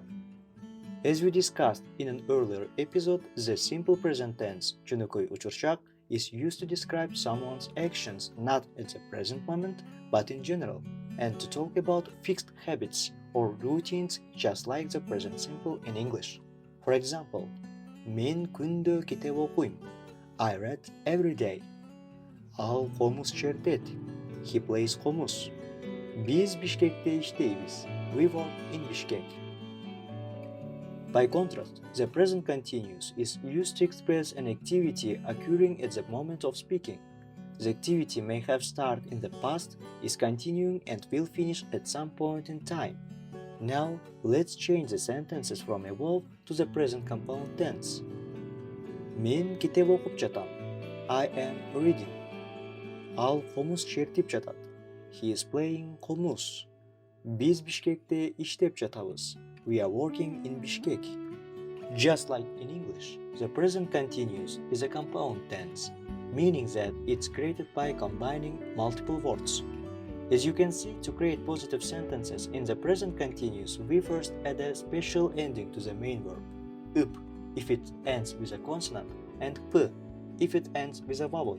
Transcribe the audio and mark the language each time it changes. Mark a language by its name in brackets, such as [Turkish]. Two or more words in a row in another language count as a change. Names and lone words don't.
[English] As we discussed in an earlier episode, the simple present tense, [Kyrgyz] жөнөкөй учур чак, [English] is used to describe someone's actions not at the present moment but in general, and to talk about fixed habits or routines just like the present simple in English. For example, [Kyrgyz] men күндө китеп окуйм. [English] I read every day. [Kyrgyz] Ал комуз чертет. [English] He plays [Kyrgyz] комуз. Биз Бишкекте иштейбиз. [English] We work in Bishkek. By contrast, the present continuous is used to express an activity occurring at the moment of speaking. The activity may have started in the past, is continuing and will finish at some point in time. Now, let's change the sentences from above to the present compound tense. [Kyrgyz] Мен китеп окуп жатам. [English] I am reading. [Kyrgyz] Ал комуз чертип жатат. [English] He is playing комуз. [Kyrgyz] Биз Бишкекте иштеп жатабыз. [English] We are working in Bishkek. Just like in English, the present continuous is a compound tense, meaning that it's created by combining multiple words. As you can see, to create positive sentences in the present continuous, we first add a special ending to the main verb, up if it ends with a consonant, and p if it ends with a vowel.